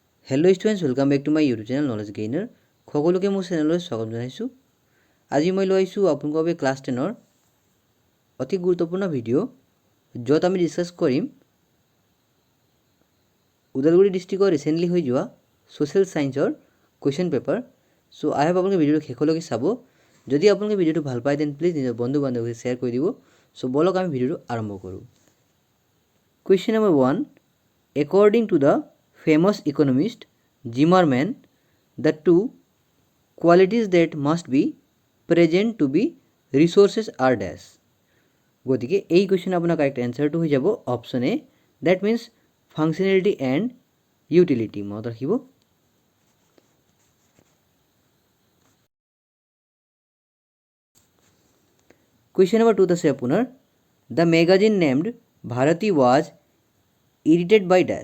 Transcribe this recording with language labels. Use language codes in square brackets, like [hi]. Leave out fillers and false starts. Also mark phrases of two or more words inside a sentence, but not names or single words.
[en] Hello students welcome back to my YouTube channel Knowledge Gainer [as] সকলোকে মোৰ চেনেললৈ স্বাগতম জনাইছো। আজি মই লৈ আহিছো আপোনালোকৰ বাবে ক্লাছ 10 ৰ অতি গুৰুত্বপূৰ্ণ ভিডিঅ' য'ত আমি ডিসকাস কৰিম উদালগুৰি [en] districtৰ recently [as] হৈ যোৱা [en] social scienceৰ question paper। so I hope [as] আপোনালোকে ভিডিঅ'টো শেষলৈকে চাব। যদি আপোনালোকে ভিডিঅ'টো ভাল পায় [en] then please [as] নিজৰ বন্ধু বান্ধৱীৰ সৈতে শ্বেয়াৰ কৰি দিব। সো বলক আমি ভিডিঅ'টো আৰম্ভ কৰোঁ। [en] Question number 1. According to the famous economist Zimmerman, the two qualities that must be present to be resources are dash. [as] গতিকে এই কোৱেশ্চন আপোনাৰ [en] correct answerটো [as] হৈ যাব [en] option A, that means functionality and utility. [as] মনত ৰাখিব। [en] question number 2 [as] আছে আপোনাৰ [en] the magazine named Bharati was edited by dash.